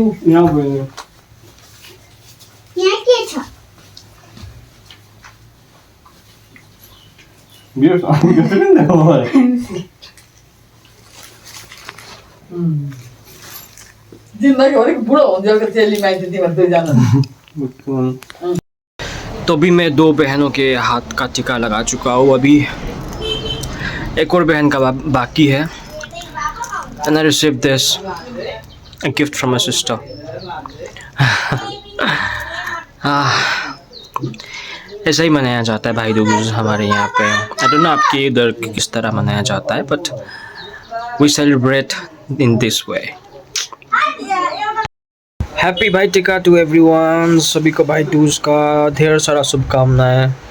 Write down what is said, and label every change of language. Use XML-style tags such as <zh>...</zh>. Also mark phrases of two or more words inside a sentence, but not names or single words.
<ne>यहाँ के छ जिन्दगीभरिको बुढो हुन्छ चेली माइती तिमीहरू दुईजना</ne> <hi>तो अभी मैं 2 बहनों के हाथ का टीका लगा चुका हूँ अभी एक और बहन का बाकी है</hi> <en>and I received this a gift from my sister</en> <hi>ऐसा ही मनाया जाता है भाई दूज हमारे यहाँ पे</hi> <en>I don't know</en> <hi>आपके इधर किस तरह मनाया जाता है</hi> <en>but we celebrate in this way</en> <hi>हैप्पी भाई टीका</hi> <en>to everyone</en> <hi>सभी को भाई दूज का ढेर सारा शुभकामनाएं</hi>